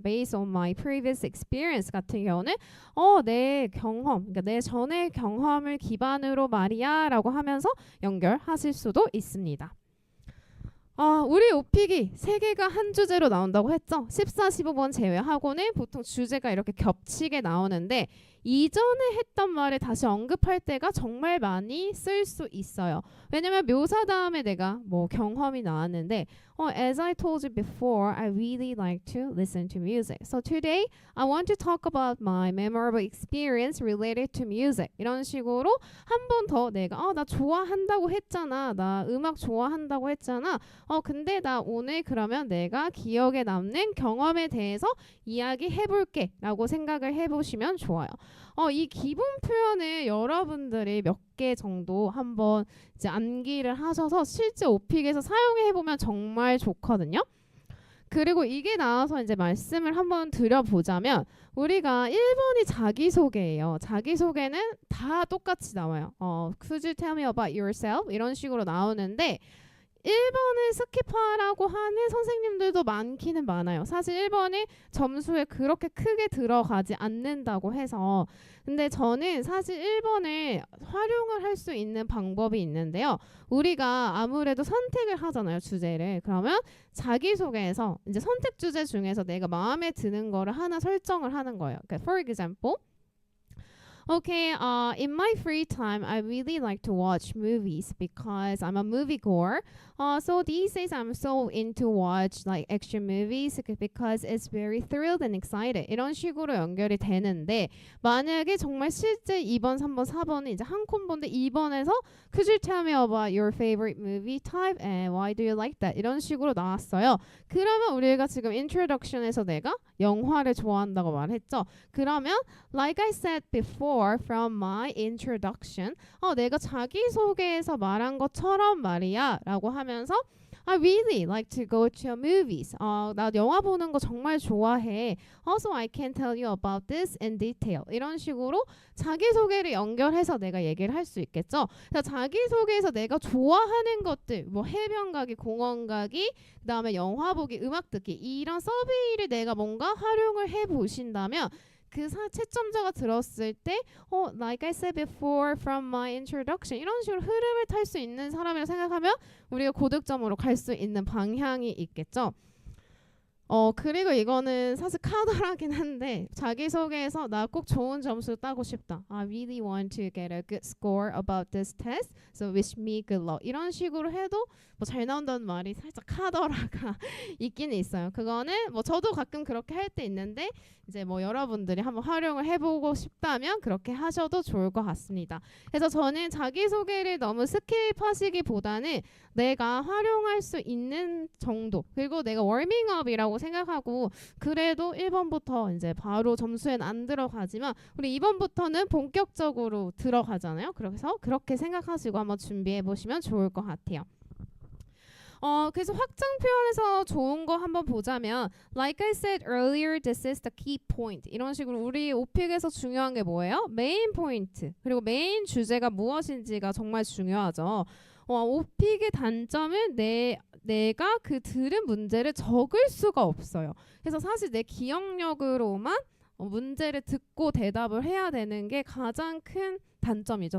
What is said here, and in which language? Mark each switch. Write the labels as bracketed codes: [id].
[en] Based on my previous experience [ko] 같은 경우는 내 경험, 그러니까 내 전의 경험을 기반으로 말이야 라고 하면서 연결하실 수도 있습니다. 우리 오픽이 3개가 한 주제로 나온다고 했죠. 14, 15번 제외하고는 보통 주제가 이렇게 겹치게 나오는데 이전에 했던 말을 다시 언급할 때가 정말 많이 쓸 수 있어요. 왜냐면 묘사 다음에 내가 뭐 경험이 나왔는데 [en] as I told you before, I really like to listen to music. So today, I want to talk about my memorable experience related to music. [ko] 이런 식으로 한 번 더 내가 나 좋아한다고 했잖아. 나 음악 좋아한다고 했잖아. 근데 나 오늘 그러면 내가 기억에 남는 경험에 대해서 이야기해볼게 라고 생각을 해보시면 좋아요. 이 기본 표현을 여러분들이 몇 개 정도 한번 이제 암기를 하셔서 실제 오픽에서 사용해보면 정말 좋거든요. 그리고 이게 나와서 이제 말씀을 한번 드려보자면 우리가 1번이 자기소개예요. 자기소개는 다 똑같이 나와요. [en] Could you tell me about yourself? [ko] 이런 식으로 나오는데 1번을 스킵하라고 하는 선생님들도 많기는 많아요. 사실 1번이 점수에 그렇게 크게 들어가지 않는다고 해서 근데 저는 사실 1번을 활용을 할 수 있는 방법이 있는데요. 우리가 아무래도 선택을 하잖아요. 주제를. 그러면 자기소개에서 이제 선택 주제 중에서 내가 마음에 드는 거를 하나 설정을 하는 거예요. 그러니까 [en] for example Okay, in my free time, I really like to watch movies because I'm a moviegoer. So these days, I'm so into watch like action movies because it's very thrilled and excited. [ko] 이런 식으로 연결이 되는데 만약에 정말 실제 2번, 3번, 4번은 이제 한 콤보인데 2번에서 [en] Could you tell me about your favorite movie type and why do you like that? [ko] 이런 식으로 나왔어요. 그러면 우리가 지금 introduction에서 내가 영화를 좋아한다고 말했죠. 그러면 [en] like I said before from my introduction [ko] 내가 자기소개에서 말한 것처럼 말이야 라고 하면서 [en] I really like to go to movies. [ko] 나 영화 보는 거 정말 좋아해. [en] Also, I can tell you about this in detail. [ko] 이런 식으로 자기소개를 연결해서 내가 얘기를 할 수 있겠죠. 그래서 자기소개에서 내가 좋아하는 것들, 뭐 해변 가기, 공원 가기, 그 다음에 영화 보기, 음악 듣기 이런 서비를 내가 뭔가 활용을 해보신다면 그 채점자가 들었을 때 [en] like I said before from my introduction [ko] 이런 식으로 흐름을 탈 수 있는 사람이라고 생각하면 우리가 고득점으로 갈 수 있는 방향이 있겠죠. 그리고 이거는 사실 카더라긴 한데 자기소개에서 나 꼭 좋은 점수 따고 싶다. [en] I really want to get a good score about this test. So wish me good luck. [ko] 이런 식으로 해도 뭐 잘 나온다는 말이 살짝 카더라가 있긴 있어요. 그거는 뭐 저도 가끔 그렇게 할 때 있는데 이제 뭐 여러분들이 한번 활용을 해보고 싶다면 그렇게 하셔도 좋을 것 같습니다. 그래서 저는 자기소개를 너무 스킵하시기보다는 내가 활용할 수 있는 정도 그리고 내가 워밍업이라고 생각하고 그래도 1번부터 이제 바로 점수엔 안 들어가지만 우리 2번부터는 본격적으로 들어가잖아요. 그래서 그렇게 생각하시고 한번 준비해 보시면 좋을 것 같아요. 그래서 확장 표현에서 좋은 거 한번 보자면 [en] Like I said earlier, this is the key point. [ko] 이런 식으로 우리 오픽에서 중요한 게 뭐예요? 메인 포인트. 그리고 메인 주제가 무엇인지가 정말 중요하죠. 오픽의 단점은 내가 그 들은 문제를 적을 수가 없어요. 그래서 사실 내 기억력으로만 문제를 듣고 대답을 해야 되는 게 가장 큰 단점이죠.